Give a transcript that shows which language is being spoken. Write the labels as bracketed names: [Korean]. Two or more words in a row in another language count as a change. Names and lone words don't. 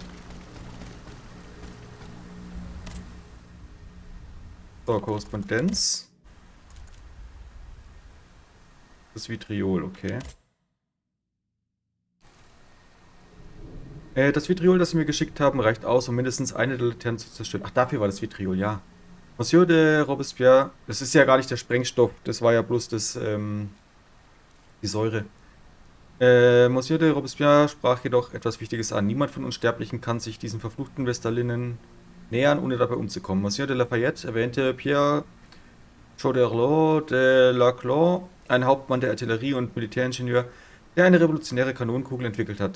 [German] So, Korrespondenz. Das Vitriol, okay. Das Vitriol, das Sie mir geschickt haben, reicht aus, um mindestens eine der Laternen zu zerstören. Ach, dafür war das Vitriol, ja. Monsieur de Robespierre, das ist ja gar nicht der Sprengstoff, das war ja bloß das, die Säure. Monsieur de Robespierre sprach jedoch etwas Wichtiges an. Niemand von uns Sterblichen kann sich diesen verfluchten Vestalinnen nähern, ohne dabei umzukommen. Monsieur de Lafayette erwähnte Pierre Choderlos de Laclos, ein Hauptmann der Artillerie und Militäringenieur, der eine revolutionäre Kanonenkugel entwickelt hat.